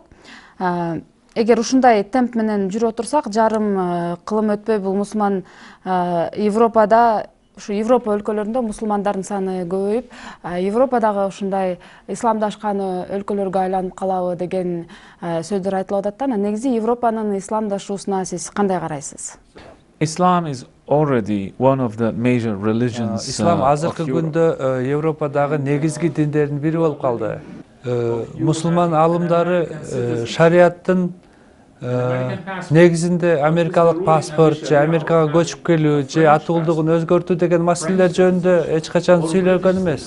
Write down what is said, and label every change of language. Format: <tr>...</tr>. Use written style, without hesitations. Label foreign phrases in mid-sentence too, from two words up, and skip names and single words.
<ky>Эгер ушундай темп менен жүрүп отурсак, жарым кылым өтпөй бул мусулман Европада, ушу Европа өлкөлөрүндө мусулмандардын саны көбөйүп, Европадагы ушундай исламдашкан өлкөлөргө айланып калабы деген сөздөр айтылып атат да. Негизи Европанын исламдашуусуна сиз кандай карайсыз?</ky> <en>Islam is already one of the major religions.</en> <ky>Ислам азыркы күндө Европадагы негизги диндердин бири болуп калды. Мусулман алымдары шариаттын негизинде америкалык паспорт же Америкага көчүп келүү же атуулдугун өзгөртүү деген маселелер жөнүндө эч качан сүйлөгөн эмес.</ky>